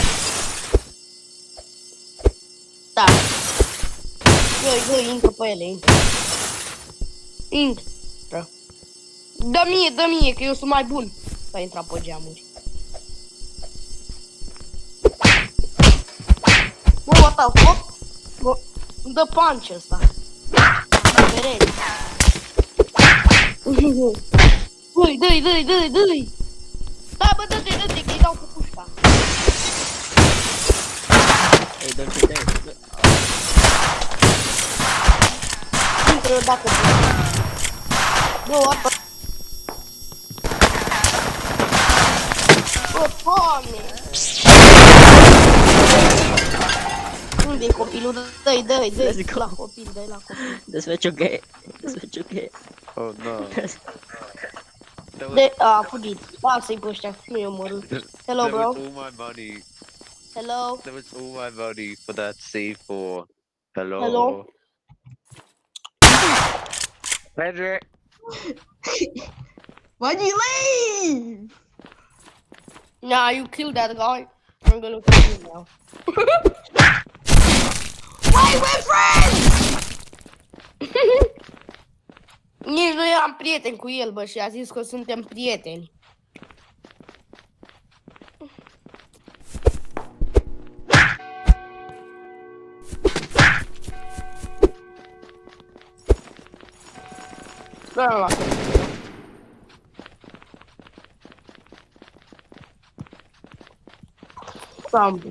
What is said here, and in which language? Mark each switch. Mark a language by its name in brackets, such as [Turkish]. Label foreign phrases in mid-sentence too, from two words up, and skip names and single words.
[Romanian] Da. Eu intră pe ele, intră. Intră. Dă mie, că eu sunt mai bun să intra pe geamuri. Bă, [English] what the fuck? [Romanian] Bă, îmi dă punch ăsta. Perete. Dă-i. Da, bă, dă-te, că-i dau cu pușca. Ei, dă-te. Intră dacă pușca. Bă, [English] what the... [Romanian] Bă, Doamne! Unde-i copilul? Dă-i la copil, dă-i la copil. Desfeciughe. [English] Oh no. [Romanian] A fugit. Lasă-i pe ăștia, nu i-a omorât. [English] Hello, bro. That was all my money. Hello. That was all my money for that C4. Hello. Hello. Frederick. Why'd you leave? Nah, you killed that guy. I'm gonna kill you now. Why we're friends? [Romanian] Nici nu eram prieten cu el, bă, și a zis că suntem prieteni. Sperăm la copil.